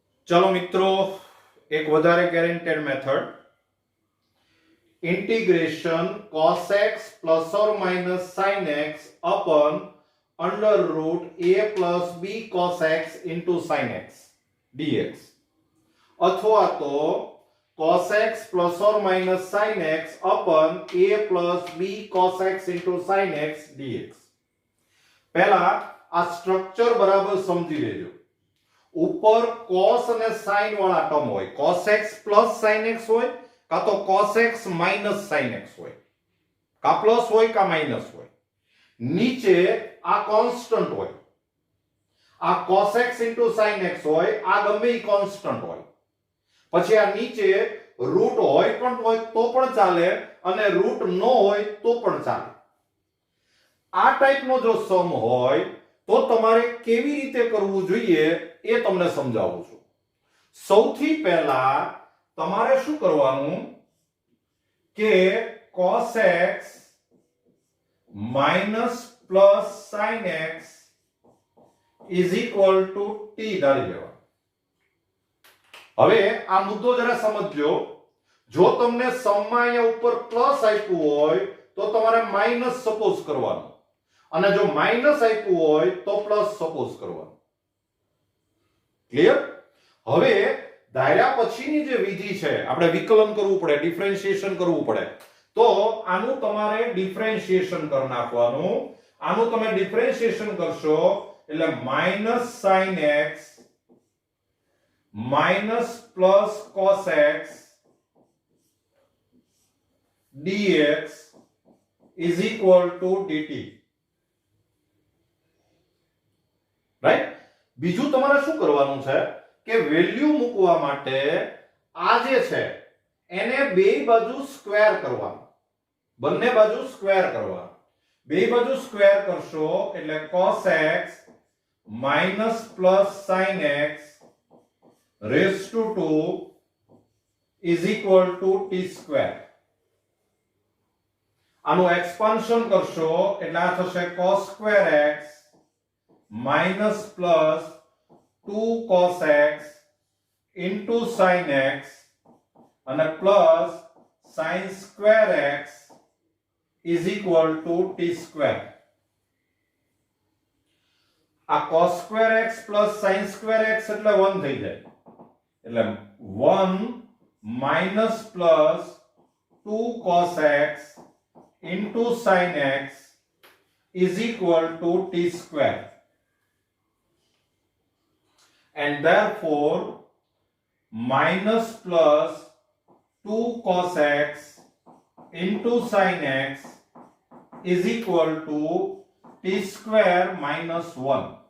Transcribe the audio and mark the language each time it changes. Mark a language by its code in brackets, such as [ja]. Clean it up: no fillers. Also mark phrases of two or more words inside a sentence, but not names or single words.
[gu] ચાલો મિત્રો, એક વધારે [en] guaranteed method इंटीग्रेशन cos x plus or minus sin x upon under root a plus b cos x into sin x dx [gu] અથવા તો [en] cos x plus or minus sin x upon a plus b cos x into sin x dx। [gu] પહેલા આ સ્ટ્રક્ચર બરાબર સમજી લેજો। ऊपर cos અને sin વાળા ટર્મ હોય, [en] cos x plus sin x [gu] હોય કા તો [en] cos x minus sin x [gu] હોય, કા પ્લસ હોય કા માઈનસ હોય। નીચે આ કોન્સ્ટન્ટ હોય, આ [en] cos x into sin x [gu] હોય, આ ગમે ઈ કોન્સ્ટન્ટ હોય। પછી આ નીચે રૂટ હોય તો પણ ચાલે અને રૂટ ન હોય તો પણ ચાલે। આ ટાઈપનો જો સમ હોય તો તમારે કેવી રીતે કરવું જોઈએ એ તમને સમજાવું છું। સૌથી પહેલા તમારે શું કરવાનું કે [en] cos x minus plus sin x is equal to t [gu] ધારી લેવાનું। હવે આ મુદ્દો જરા સમજજો। જો તમને સમમાં અહીંયા ઉપર પ્લસ આપ્યું હોય તો તમારે માઈનસ સપોઝ કરવાનું અને જો માઈનસ આપ્યું હોય તો પ્લસ સપોઝ કરવાનું। ક્લિયર? હવે ધાર્યા પછીની જે વિધિ છે, આપણે વિકલન કરવું પડે, ડિફરન્શિએશન કરવું પડે, તો આનું તમારે ડિફરન્શિએશન કરી નાખવાનું। આનું તમે ડિફરન્શિએશન કરશો એટલે માઈનસ [en] sin x [gu] માઈનસ પ્લસ [en] cos x dx is equal to dt। [gu] રાઈટ? બીજું તમારે શું કરવાનું છે કે વેલ્યુ મૂકવા માટે આ જે છે એને બે બાજુ સ્ક્વેર કરવાનું, બંને બાજુ સ્ક્વેર કરવાનું। બે બાજુ સ્ક્વેર કરશો એટલે [en] cos x minus plus sin x raised to 2 is equal to t square। [gu] આનું એક્સપાન્શન કરશો એટલે આ થશે [en] cos square x minus plus 2 cos x into sin x [gu] અને [en] plus sin square x is equal to t square। [gu] આ [en] cos square x plus sin square x [gu] એટલે 1 થઈ જાય, એટલે 1 [en] minus plus 2 cos x into sin x is equal to t square, and therefore minus plus 2 cos x into sin x is equal to t square minus 1।